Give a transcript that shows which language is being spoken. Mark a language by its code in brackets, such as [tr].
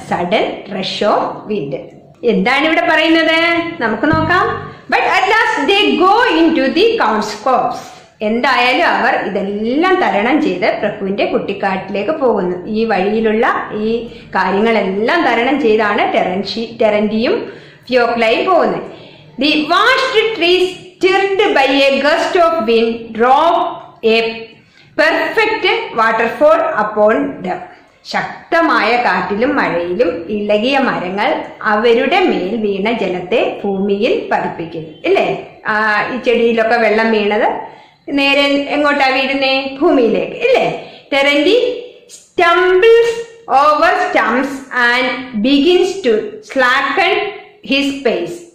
[en] Sudden rush of wind. [ml] എന്താണ് ഇവിടെ പറയുന്നത് നമുക്ക് നോക്കാം. [en] But at last they go into the കൗൺസ്കോപ്സ്. [ml] എന്തായാലും അവർ ഇതെല്ലാം തരണം ചെയ്ത് പ്രഭുവിന്റെ കുട്ടിക്കാട്ടിലേക്ക് പോകുന്നു. ഈ വഴിയിലുള്ള ഈ കാര്യങ്ങളെല്ലാം തരണം ചെയ്താണ് ടെറന്റിയും ഫിയോക്ലയും പോകുന്നത്. [en] The vast trees stirred by a gust of wind drove a perfect waterfall upon them. [ml] ശക്തമായ കാറ്റിലും മഴയിലും ഇളകിയ മരങ്ങൾ അവരുടെ മേൽ വീണ ജലത്തെ ഭൂമിയിൽ പതിപ്പിക്കുന്നു ഇല്ലേ? ഈ ചെടിയിലൊക്കെ വെള്ളം വീണത് നേരെ എങ്ങോട്ടാ വീഴുന്നേ? ഭൂമിയിലേക്ക് ഇല്ലേ? [en] Terenty stumbles over stumps and begins to slacken his pace.